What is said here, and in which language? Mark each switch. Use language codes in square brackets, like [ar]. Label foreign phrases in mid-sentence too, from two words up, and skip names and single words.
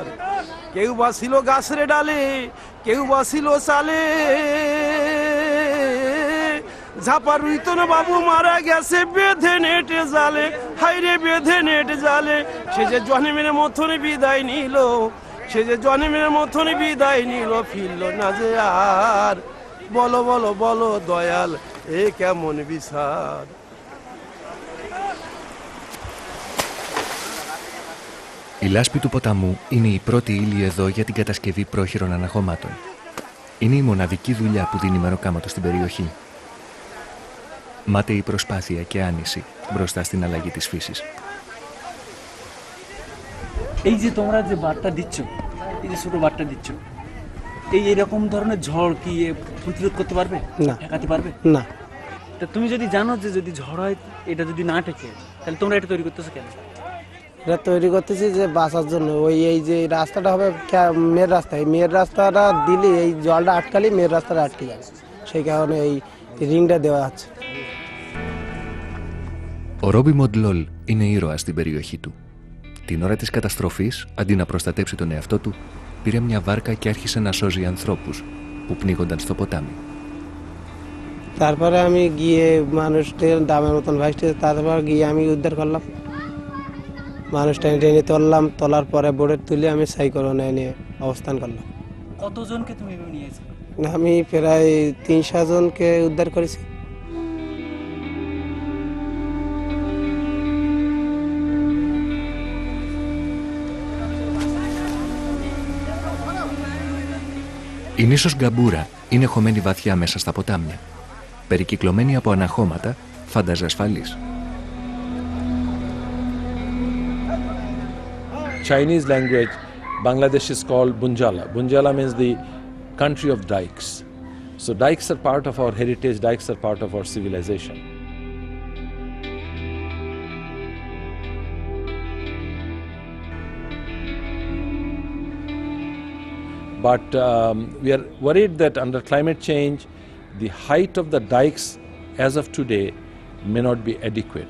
[bn] কেউ বা ছিল গাছের ডালে, কেউ বা ছিল চালে, ঝাপার রুইতন বাবু মারা গেছে বেঁধে নেটে জালে, হাইরে বেঁধে নেটে জালে। সে যে জন্মের মতন বিদায় নিল, সে যে জন্মের মতন বিদায় নিল, ফিরল না যে আর। বলো বলো বলো দয়াল এ কেমন বিচার। [el] Η λάσπη του ποταμού είναι η πρώτη ύλη εδώ για την κατασκευή πρόχειρων αναχωμάτων. Είναι η μοναδική δουλειά που δίνει μεροκάματο στην περιοχή. Μάταιη προσπάθεια και άνηση μπροστά στην αλλαγή της φύσης. [bn] এই যে তোমরা যে বার্তা দিচ্ছ, এই যে ছোট বার্তা দিচ্ছ, এই এরকম ধরনের ঝড় কি প্রতিরোধ করতে পারবে? না। ঠেকাতে পারবে না। তা তুমি যদি জানো যে যদি ঝড় হয় এটা যদি না ঠেকে, তাহলে তোমরা এটা তৈরি করতেছো কেন? এটা তৈরি করতেছি যে বাঁচার জন্য। ওই এই যে রাস্তাটা হবে মেয়ের রাস্তা, এই মেয়ের রাস্তাটা দিলে এই জলটা আটকালে মেয়ের রাস্তাটা আটকে যাবে, সেই কারণে এই রিংটা দেওয়া আছে। [el] Ο Ρόμπι Μοντλόλ είναι ήρωας στην περιοχή του. Την ώρα της καταστροφής, αντί να προστατέψει τον εαυτό του, πήρε μια βάρκα και άρχισε να σώζει ανθρώπους που πνίγονταν στο ποτάμι. [bn] তারপরে আমি গিয়ে মানুষদের দামের মতন ভাসতে, তারপর গিয়ে আমি উদ্ধার করলাম, মানুষ টেনে টেনে তুললাম, তোলার পরে বোর্ডে তুলে আমি সাইক্লোনে নিয়ে অবস্থান করলাম। কতজনকে তুমি নিয়েছো? আমি প্রায় 300 জনকে উদ্ধার করেছি। [el] Η νήσος Γκαμπούρα είναι χωμένη βαθιά μέσα στα ποτάμια. Περικυκλωμένη από αναχώματα, φάνταζε ασφαλής. [en] Chinese language, Bangladesh is called Bunjala. Bunjala means the country of dikes. So dikes are part of our heritage, dikes are part of our civilization. But we are worried that under climate change, the height of the dikes as of today may not be adequate.